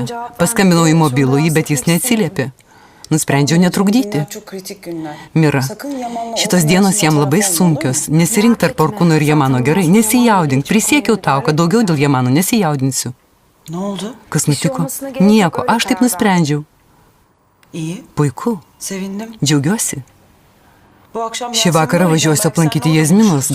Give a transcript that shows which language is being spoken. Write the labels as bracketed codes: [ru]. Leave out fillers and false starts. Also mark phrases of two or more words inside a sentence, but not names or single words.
[lt] Paskambinau į mobilųjį, bet jis neatsiliepė. Nusprendžiau netrukdyti. Mira, šitos dienos jam labai sunkios. Nesirink tarp Orkūno ir Jamano, gerai? Nesijaudink. Prisiekiau tau, kad daugiau dėl Jamano nesijaudinsiu. [tr] Ne oldu? [lt] Kas nutiko? Nieko, aš taip nusprendžiau. [tr] İyi, [lt] Puiku. [tr] sevindim. [lt] Džiaugiuosi. [tr] Bu akşam [lt] Šį vakarą važiuosiu aplankyti Jazminos.